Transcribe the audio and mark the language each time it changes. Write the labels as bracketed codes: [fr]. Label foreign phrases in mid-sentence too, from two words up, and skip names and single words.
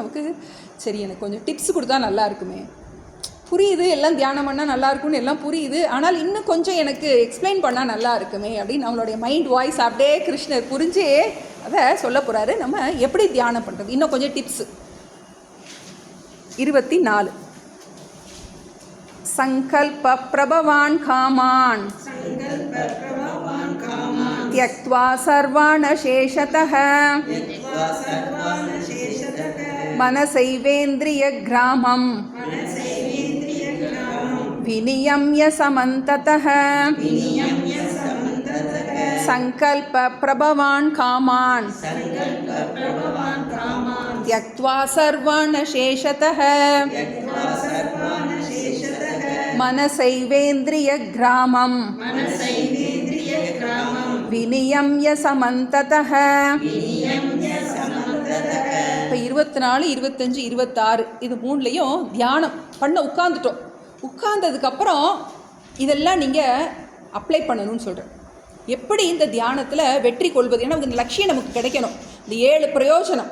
[ta] நமக்கு சரி, எனக்கு கொஞ்சம் டிப்ஸ் கொடுத்தா நல்லா இருக்குமே, புரியுது, எல்லாம் தியானம் பண்ணால் நல்லா இருக்கும்னு எல்லாம் புரியுது, ஆனால் இன்னும் கொஞ்சம் எனக்கு எக்ஸ்பிளைன் பண்ணால் நல்லா இருக்குமே அப்படின்னு நம்மளுடைய [en] mind voice [ta] அப்படியே கிருஷ்ணர் புரிஞ்சு அதை சொல்ல போகிறாரு. நம்ம எப்படி தியானம் பண்ணுறது, இன்னும் கொஞ்சம் டிப்ஸு. [sa] 24 संकल्प प्रभवान् कामान् त्यक्त्वा सर्वान् शेषतः मनसैवेन्द्रियग्रामं विनियम्य समन्ततः संकल्प प्रभवान् कामान् त्यक्त्वा सर्वान् शेषतः मनसैवेन्द्रियग्रामं विनियम्य समन्ततः. [ta] இப்போ 24, 25, 26 இது 3லையும் தியானம் பண்ண உட்காந்துட்டோம். உட்கார்ந்ததுக்கப்புறம் இதெல்லாம் நீங்கள் அப்ளை பண்ணணும்னு சொல்கிறேன். எப்படி இந்த தியானத்தில் வெற்றி கொள்வது, ஏன்னா இந்த லட்சியம் நமக்கு கிடைக்கணும், இந்த 7 பிரயோஜனம்.